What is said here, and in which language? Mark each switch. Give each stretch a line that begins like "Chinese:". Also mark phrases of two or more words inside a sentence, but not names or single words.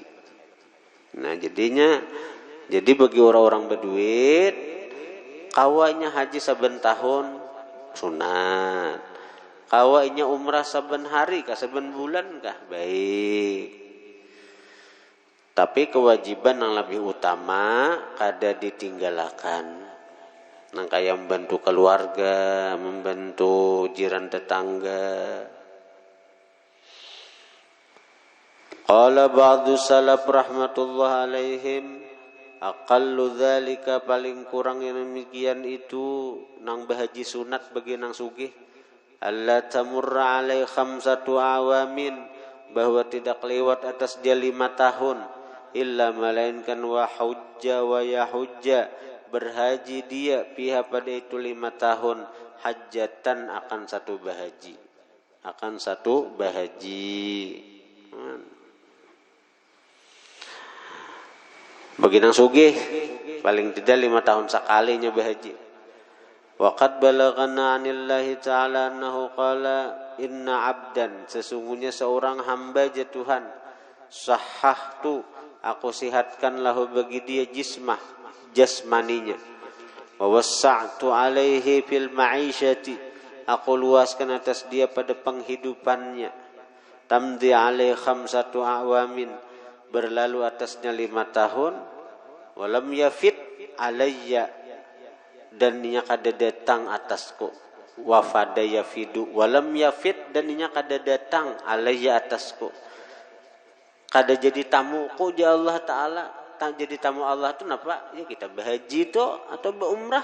Banjar: Nah jadi bagi orang-orang berduit kawanya haji saben tahun sunat, kawanya umrah saben hari kah saben bulan kah baik, tapi kewajiban yang lebih utama kada ditinggalakan. Nang kayak membantu keluarga, membantu jiran tetangga.
Arabic: قال بعض السلف رحمة الله عليهم، أقل ذلك,
Banjar: paling kurang yang demikian itu nang bahaji sunat bagi nang sugih,
Arabic: ألا تمر عليه خمسة أعوام,
Banjar: bahwa tidak lewat atas dia 5 tahun, illa melainkan
Arabic: وحج ويحج,
Banjar: berhaji dia pihak pada itu 5 tahun, hajjatan akan satu bahaji. Bagi nang sugih paling tidak 5 tahun sekalinya bahaji.
Arabic: وقد بلغنا عن الله تعالى أنه قال إن عبدا,
Banjar: sesungguhnya seorang hamba ya Tuhan, sahhahtu, aku sihatkan lahu bagi dia jasmaninya,
Arabic: ووسعت عليه في المعيشة,
Banjar: aku luaskan atas dia pada penghidupannya,
Arabic: تمضي عليه خمسة أعوام,
Banjar: berlalu atasnya 5 tahun,
Arabic: ولم يفد علي,
Banjar: dan nya kada datang atasku,
Arabic: وفد يفد، ولم يفد,
Banjar: dan nya kada datang alayya atasku, kada jadi tamuku ya Allah Ta'ala. Jadi tamu Allah itu napa? Ya kita berhaji itu atau berumrah.